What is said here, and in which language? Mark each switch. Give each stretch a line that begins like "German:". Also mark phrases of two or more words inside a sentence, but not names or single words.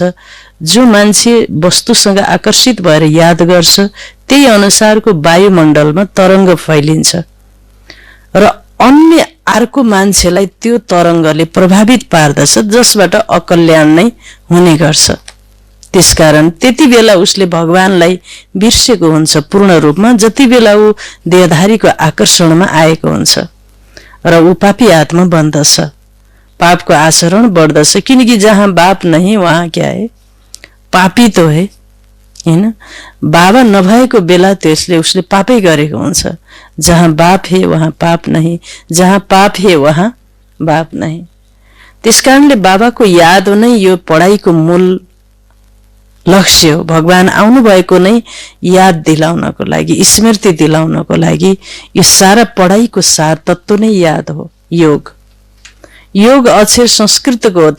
Nepali: जो मान्छे वस्तुसँग आकर्षित भएर याद गर्छ, त्यही अनुसारको वायुमण्डलमा तरङ्ग फैलिन्छ र अन्य अर्को मान्छेलाई त्यो तरङ्गले प्रभावित पार्दछ, जसबाट अकल्याण नै हुने गर्छ। त्यसकारण त्यति बेला उसले भगवानलाई बिर्सेको हुन्छ पूर्ण रूपमा, जति बेला ऊ देहधारीको आकर्षणमा आएको हुन्छ र ऊ पापी आत्मा बन्दछ। पापको आचरण बढ्दछ।
Hindi: किनकि जहाँ बाप नहीं वहाँ क्या है? पापी तो है,
Nepali: हैन? बाबा नभएको बेला त्यसले उसले पापै गरेको हुन्छ।
Hindi: जहाँ बाप है वहाँ पाप नहीं, जहाँ पाप है वहाँ बाप नहीं।
Nepali: त्यसकारणले बाबाको याद नै यो पढाइको मूल लक्ष्य हो। भगवान आउनु भएको नै याद दिलाउनको लागि, स्मृति दिलाउनको लागि। यो सारा पढाइको सार तत्त्व नै याद हो। योग अक्षर संस्कृतको हो।